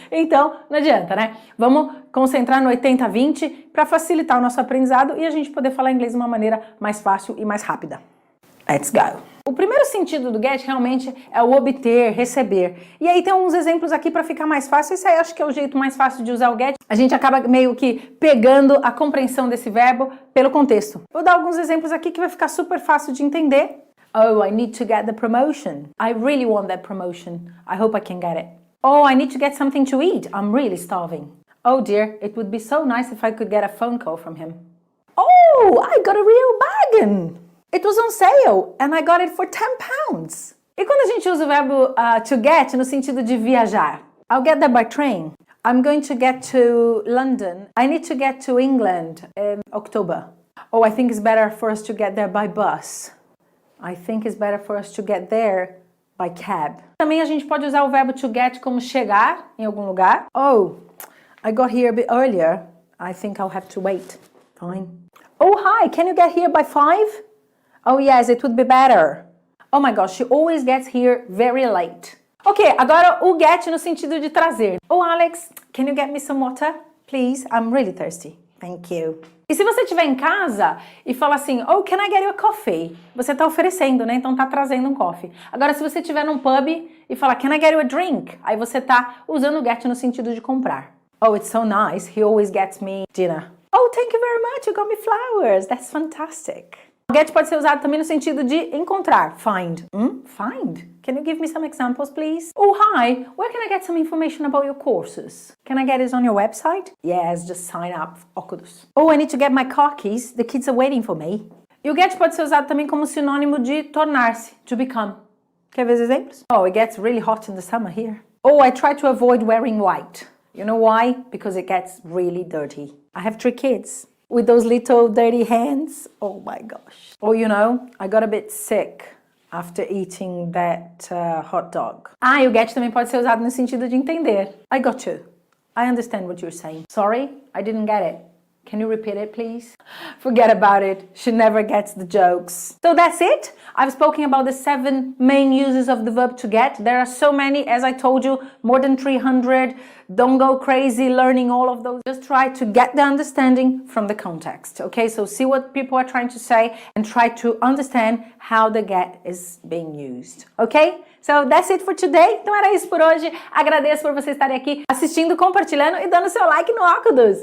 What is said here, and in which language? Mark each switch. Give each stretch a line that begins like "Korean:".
Portuguese: Então, não adianta, né? Vamos concentrar no 80-20 para facilitar o nosso aprendizado e a gente poder falar inglês de uma maneira mais fácil e mais rápida.
English: Let's go!
Portuguese: O primeiro sentido do get realmente é o obter, receber. E aí tem uns exemplos aqui para ficar mais fácil. Esse aí acho que é o jeito mais fácil de usar o get. A gente acaba meio que pegando a compreensão desse verbo pelo contexto. Vou dar alguns exemplos aqui que vai ficar super fácil de entender.
English: Oh, I need to get the promotion. I really want that promotion. I hope I can get it. Oh, I need to get something to eat. I'm really starving. Oh dear, it would be so nice if I could get a phone call from him. Oh, I got a real bargain. It was on sale and I got it for 10 pounds.
Portuguese: E quando a gente usa o verbo to get no sentido de viajar?
English: I'll get there by train. I'm going to get to London. I need to get to England in October. Oh, I think it's better for us to get there by bus. I think it's better for us to get there by cab.
Portuguese: Também a gente pode usar o verbo to get como chegar em algum lugar.
English: Oh, I got here a bit earlier. I think I'll have to wait. Fine. Oh, hi, can you get here by 5? Oh yes, it would be better. Oh my gosh, she always gets here very late. Ok,
Portuguese: agora o get no sentido de trazer.
English: Oh Alex, can you get me some water? Please, I'm really thirsty. Thank you.
Portuguese: E se você estiver em casa e falar assim,
English: oh, can I get you a coffee?
Portuguese: Você está oferecendo, né? Então tá trazendo um coffee. Agora, se você estiver num pub e falar,
English: can I get you a drink?
Portuguese: Aí você tá usando o get no sentido de comprar.
English: Oh, it's so nice. He always gets me dinner. Oh, thank you very much. You got me flowers. That's fantastic.
Portuguese: O get pode ser usado também no sentido de encontrar.
English: Find. Find? Can you give me some examples, please? Oh, hi. Where can I get some information about your courses? Can I get it on your website? Yes, just sign up. OKudus. Oh, I need to get my car keys. The kids are waiting for me.
Portuguese: E o get pode ser usado também como sinônimo de tornar-se,
English: to become.
Portuguese: Quer ver os exemplos?
English: Oh, it gets really hot in the summer here. Oh, I try to avoid wearing white. You know why? Because it gets really dirty. I have 3 kids. with those little dirty hands. Oh my gosh. Or, you know, I got a bit sick after eating that hot dog.
Portuguese: Ah, e o get também pode ser usado no sentido de entender.
English: I got you. I understand what you're saying. Sorry, I didn't get it. Can you repeat it, please? Forget about it. She never gets the jokes. So that's it. I've spoken about the 7 main uses of the verb to get. There are so many, as I told you, more than 300. Don't go crazy learning all of those. Just try to get the understanding from the context, okay? So see what people are trying to say and try to understand how the get is being used, okay? So that's it for today.
Portuguese: Então era isso por hoje. Agradeço por vocês estarem aqui assistindo, compartilhando e dando seu like no OKudus.